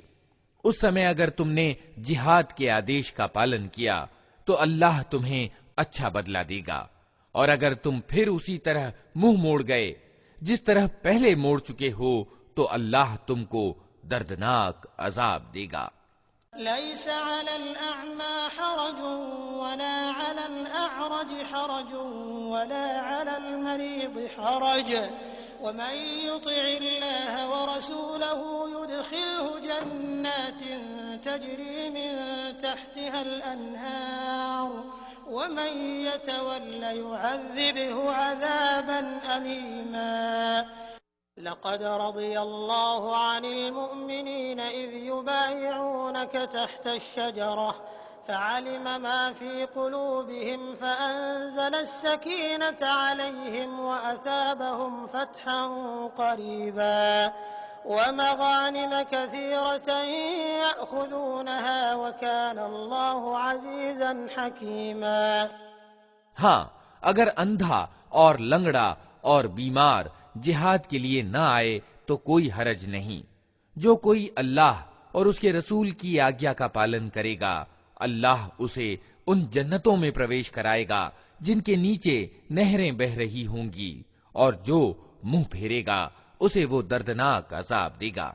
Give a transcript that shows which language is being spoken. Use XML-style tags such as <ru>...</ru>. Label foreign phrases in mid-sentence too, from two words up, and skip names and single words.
<hi>उस समय अगर तुमने जिहाद के आदेश का पालन किया तो अल्लाह तुम्हें अच्छा बदला देगा, और अगर तुम फिर उसी तरह मुंह मोड़ गए जिस तरह पहले मोड़ चुके हो, तो अल्लाह तुमको दर्दनाक अजाब देगा।</hi> <ar>ليس على الأعمى حرج ولا على الأعرج حرج ولا على المريض حرج ومن يطع الله ورسوله يدخله جنات تجري من تحتها الأنهار ومن يتول يعذبه عذابا أليما. لقد رضي الله عن المؤمنين إذ يبايعونك تحت الشجرة فعلم ما في قلوبهم فأنزل السكينة عليهم وأثابهم فتحا قريبا ومغانم كثيرة يأخذونها وكان الله عزيزا حكيما.</ar> <hi>हाँ, अगर अंधा और लंगड़ा और बीमार जिहाद के लिए न आए तो कोई हरज नहीं। जो कोई अल्लाह और उसके रसूल की आज्ञा का पालन करेगा, अल्लाह उसे उन जन्नतों में प्रवेश कराएगा जिनके नीचे नहरें बह रही होंगी, और जो मुंह फेरेगा उसे वो दर्दनाक अजाब देगा।</hi>